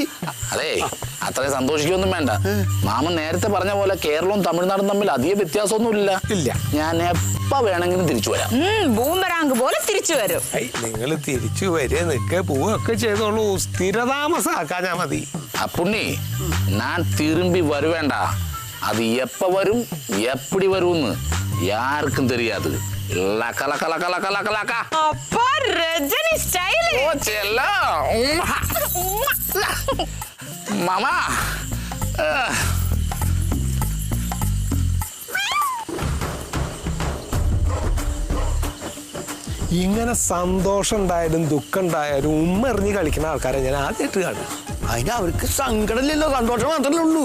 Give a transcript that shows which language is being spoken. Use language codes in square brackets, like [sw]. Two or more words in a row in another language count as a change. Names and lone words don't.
[ml] അതെ, അത്രയും സന്തോഷിക്കൊന്നും വേണ്ട. മാമൻ നേരത്തെ പറഞ്ഞ പോലെ കേരളവും തമിഴ്നാടും തമ്മിൽ അധികം വ്യത്യാസമൊന്നും ഇല്ല. ഞാൻ എപ്പോ വേണമെങ്കിലും തിരിച്ചു വരാം. ബൂമറാങ്ക് പോലെ തിരിച്ചു വരും. നിങ്ങൾ തിരിച്ചു വരെ നിൽക്കുക പോവുകയൊക്കെ ചെയ്തോളൂ, സ്ഥിരതാമസാക്കാൻ ഞാൻ മതി. [ta] அப்புண்ணி நான் திரும்பி வருவேண்டா. அது எப்ப வரும் எப்படி வரும்னு யாருக்கும் தெரியாது. லக்க லக்க லக்க லக்க லக்க லக்க. அப்பா ரஜினி ஸ்டைல். ஓ செல்லம். மாமா. [ml] ഇങ്ങനെ സന്തോഷം ഉണ്ടായാലും ദുഃഖം ഉണ്ടായാലും ഉമ്മ എറിഞ്ഞ് കളിക്കുന്ന ആൾക്കാരെ ഞാൻ ആദ്യമായിട്ട് കാണുക. അതിന് അവർക്ക് സങ്കടമില്ലല്ലോ, സന്തോഷം മാത്രമേ ഉള്ളൂ.